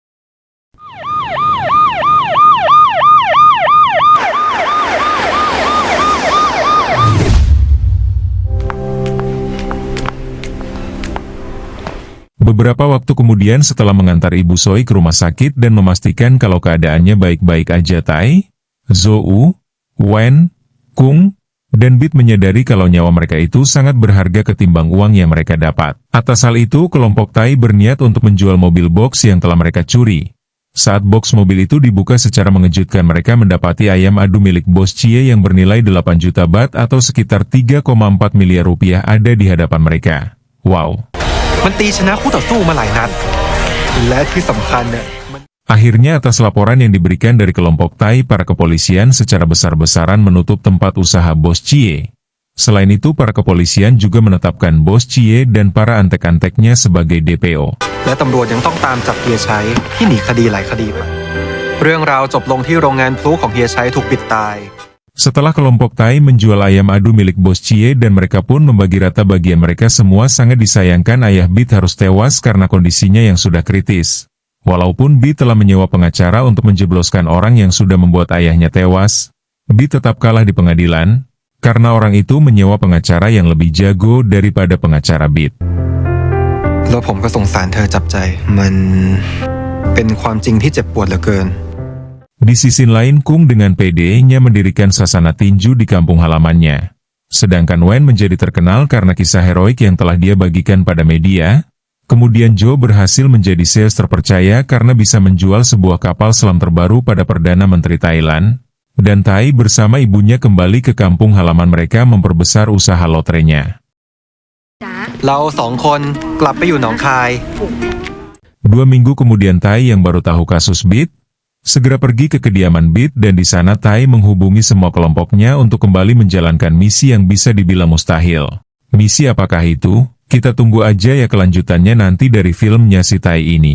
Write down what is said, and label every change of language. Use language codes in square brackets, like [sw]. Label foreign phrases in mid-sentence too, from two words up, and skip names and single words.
[id] Beberapa waktu kemudian, setelah mengantar Ibu Soi ke rumah sakit dan memastikan kalau keadaannya baik-baik aja, Tai, Zou, Wen, Kung, dan Beat menyadari kalau nyawa mereka itu sangat berharga ketimbang uang yang mereka dapat. Atas hal itu, kelompok Tai berniat untuk menjual mobil box yang telah mereka curi. Saat box mobil itu dibuka secara mengejutkan, mereka mendapati ayam adu milik Bos Cie yang bernilai 8 juta bat atau sekitar 3,4 miliar rupiah ada di hadapan mereka. Wow. [th] มันตีชนะคู่ต่อสู้มาหลายนัดและที่สำคัญเนี่ย [id] Akhirnya atas laporan yang diberikan dari kelompok Tai, para kepolisian secara besar-besaran menutup tempat usaha Bos Cie. Selain itu, para kepolisian juga menetapkan Bos Cie dan para antek-anteknya sebagai DPO. [th] และตำรวจยังต้องตามจับเฮียชัยที่หนีคดีหลายคดีไปเรื่องราวจบลงที่โรงงานพลุของเฮียชัยถูกปิดตาย [id] Setelah kelompok Tai menjual ayam adu milik Bos Cie dan mereka pun membagi rata bagian mereka semua, sangat disayangkan ayah Bit harus tewas karena kondisinya yang sudah kritis. Walaupun Bit telah menyewa pengacara untuk menjebloskan orang yang sudah membuat ayahnya tewas, Bit tetap kalah di pengadilan, karena orang itu menyewa pengacara yang lebih jago daripada pengacara Bit. [th] แล้วผมก็สงสารเธอจับใจมันเป็นความจริงที่เจ็บปวดเหลือเกิน [id] Di sisi lain, Kung dengan PD-nya mendirikan sasana tinju di kampung halamannya. Sedangkan Wen menjadi terkenal karena kisah heroik yang telah dia bagikan pada media. Kemudian Joe berhasil menjadi sales terpercaya karena bisa menjual sebuah kapal selam terbaru pada Perdana Menteri Thailand. Dan Tai bersama ibunya kembali ke kampung halaman mereka memperbesar usaha lotrenya. [th] เราสองคนกลับไปอยู่หนองคาย [id] 2 minggu kemudian Tai yang baru tahu kasus Bit segera pergi ke kediaman Bit, dan di sana Tai menghubungi semua kelompoknya untuk kembali menjalankan misi yang bisa dibilang mustahil. Misi apakah itu? Kita tunggu aja ya kelanjutannya nanti dari filmnya si Tai ini.